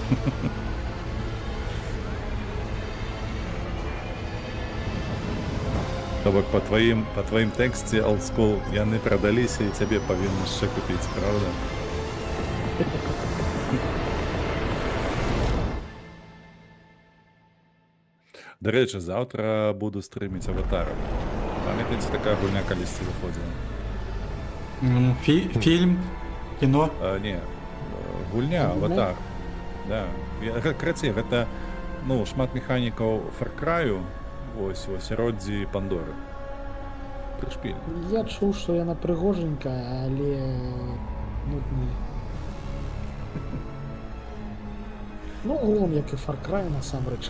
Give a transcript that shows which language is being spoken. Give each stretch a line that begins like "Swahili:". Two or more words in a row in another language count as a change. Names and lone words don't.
Belarusian: То бок, па тваім тэксце, олдскул, яны прадаліся і цябе павінны яшчэ купіць, правда? Дарэчы, заўтра буду стрыміць аватарам. Памятаеце, такая гульня калісьці выходзіла?
Russian: Фильм, кино.
Belarusian: Не, гульня, аватар. Да. Карацей, гэта, ну, шмат механікаў Far Cry'у, ось, у асяроддзі Пандоры. Прышпіль. Я чуў, што яна прыгоженькая, але нудная. Ну, он як і Far Cry, насамрэч.